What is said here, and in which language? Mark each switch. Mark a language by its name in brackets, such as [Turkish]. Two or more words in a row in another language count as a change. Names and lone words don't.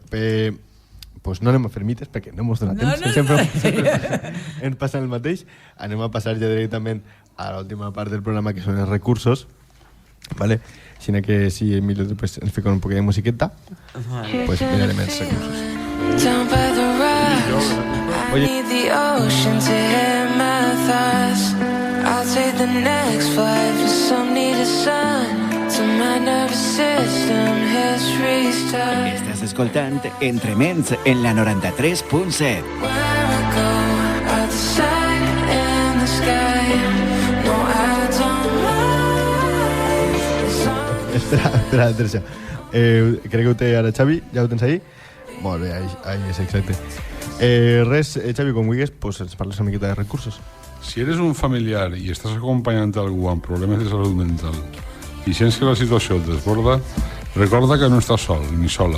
[Catalan] Pues no anem a fer mites perquè no mos dona temps. Sempre ens passa el mateix. Anem a passar ja directament a l'última part del programa, que són els recursos. Vale? Així que si Emilio pues, ens fica un poc de musiqueta, pues mirarem els recursos. [English] Down by the rocks, I need the ocean to hear my thoughts. I'll take the next flight for some needed sun. To my nervous system hits restart. [Catalan] Estàs escoltant Entre Ments en la 93.7. [English] Where I go, outside in the sky. No, I don't mind. [Catalan] Espera, Teresa. Crec que ho té ara Xavi, ja ho tens ahí? Molt bé, ahí és exacte. Res, Xavi, com vulguis, pues ens parles una miqueta de recursos. Si eres un familiar i estàs acompanyant algú amb problemes de salut mental i sents que la situació et desborda, recorda que no estàs sol ni sola.